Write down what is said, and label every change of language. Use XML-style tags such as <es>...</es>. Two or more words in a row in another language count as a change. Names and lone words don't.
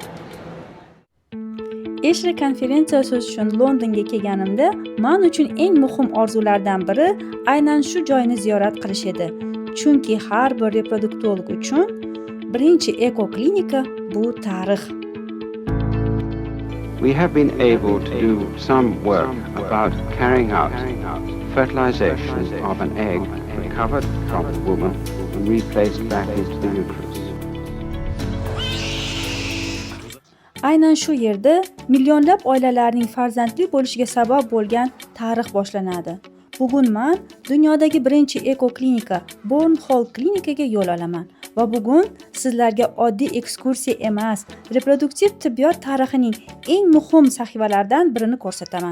<uz>Ashley konferensiyasi uchun Londonga kelganimda, men uchun eng muhim orzulardan biri aynan shu joyni ziyorat qilish edi. Chunki har bir reproduktolog uchun birinchi ekoklinika bu tarix.</uz> <en>We have been able to do some work about carrying out fertilization of an egg recovered from a woman and replaced back into the uterus.</en> <uz>Aynan shu yerda millionlab oilalarning farzandli bo'lishiga sabab bo'lgan tarix boshlanadi. Bugun men dunyodagi birinchi ekoklinika Born Hall klinikaga yo'l olaman va bugun sizlarga oddiy ekskursiya emas, reproduktiv tibbiyot tarixining eng muhim sahifalaridan birini ko'rsataman.</uz>